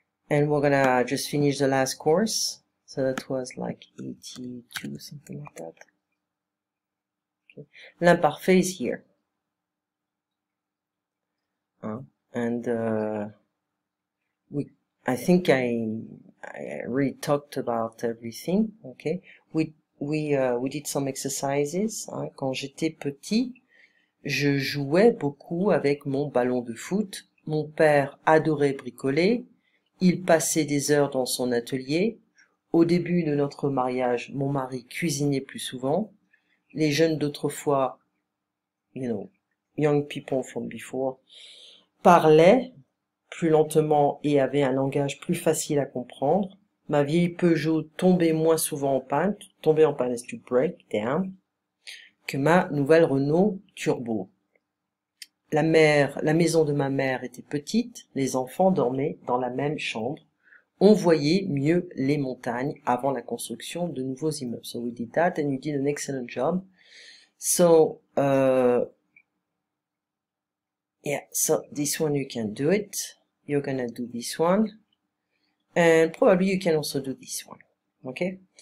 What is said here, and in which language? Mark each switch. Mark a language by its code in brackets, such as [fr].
[en] And we're gonna just finish the last course. So that was like 82, something like that. Okay. L'imparfait is here. And I think I really talked about everything. Okay. We did some exercises. [fr] Quand j'étais petit, je jouais beaucoup avec mon ballon de foot. Mon père adorait bricoler. Il passait des heures dans son atelier. Au début de notre mariage, mon mari cuisinait plus souvent. Les jeunes d'autrefois, [en] young people from before, [fr] parlaient plus lentement et avaient un langage plus facile à comprendre. Ma vieille Peugeot tombait moins souvent en panne, [en] is to break down, [fr] que ma nouvelle Renault Turbo. La maison de ma mère était petite, les enfants dormaient dans la même chambre. On voyait mieux les montagnes avant la construction de nouveaux immeubles. [en] So we did that and you did an excellent job. So, yeah, so this one you can do it. You're gonna do this one. And probably you can also do this one. Okay?